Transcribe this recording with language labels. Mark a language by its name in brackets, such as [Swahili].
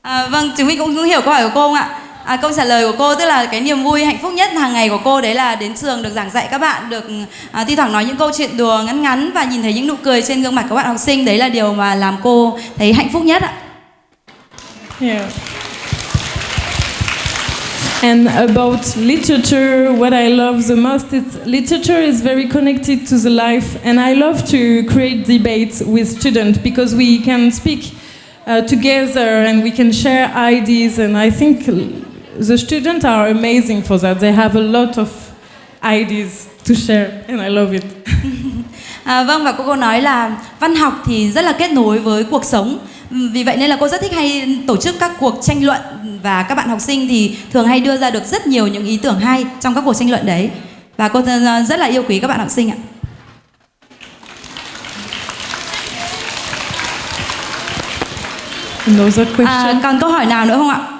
[Vietnamese] Vâng, chúng mình cũng hiểu câu hỏi của cô không ạ? Câu trả lời của cô tức là cái niềm vui hạnh phúc nhất hàng ngày của cô đấy là đến trường được giảng dạy các bạn, được thi thoảng nói những câu chuyện đùa ngắn ngắn và nhìn thấy những nụ cười trên gương mặt các bạn học sinh, đấy là điều mà làm cô thấy hạnh phúc nhất ạ. [English] Yeah. And about literature, what I love the most is literature is very connected to the life, and I love to create debates with students because we can speak together and we can share ideas, and I think the students are amazing for that. They have a lot of ideas to share, and I love it. [Vietnamese] Vâng, và cô nói là văn học thì rất là kết nối với cuộc sống. Vì vậy nên là cô rất thích hay tổ chức các cuộc tranh luận, và các bạn học sinh thì thường hay đưa ra được rất nhiều những ý tưởng hay trong các cuộc tranh luận đấy. Và cô rất là yêu quý các bạn học sinh ạ. Còn câu hỏi nào nữa không ạ?